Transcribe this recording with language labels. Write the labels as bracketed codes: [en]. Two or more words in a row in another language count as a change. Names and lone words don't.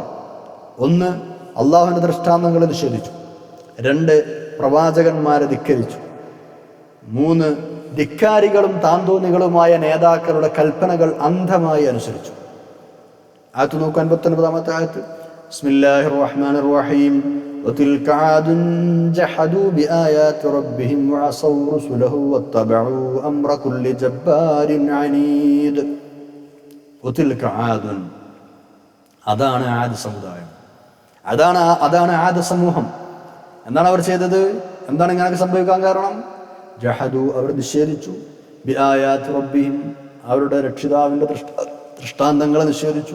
[ml] 1, അള്ളാഹുവിൻ്റെ ദൃഷ്ടാന്തങ്ങളെ നിഷേധിച്ചു. 2, പ്രവാചകന്മാരെ ധിക്കരിച്ചു. 3, ധിക്കാരികളും താന്തോന്നികളുമായ നേതാക്കളുടെ കൽപ്പനകൾ അന്ധമായി അനുസരിച്ചു. ആയത്ത് നോക്കൂ, 59-ാമത്തെ ആയത്ത്. [ar] بسم الله الرحمن الرحيم. وتلك عاد جحدوا بآيات ربهم وعصوا رسله واتبعوا أمر كل جبار عنيد. وتلك عاد, [ml] അതാണ് ആദ് സമുദായം, അതാണ് ആദ് സമൂഹം. എന്താണ് അവർ ചെയ്തത്? എന്താണ് ഇങ്ങനെ സംഭവിക്കാൻ കാരണം? ജഹദു, അവർ നിഷേധിച്ചു. [ar] بآيات ربهم, [ml] അവരുടെ രക്ഷിതാവിൻ്റെ ദൃഷ്ടാന്തങ്ങളെ നിഷേധിച്ചു.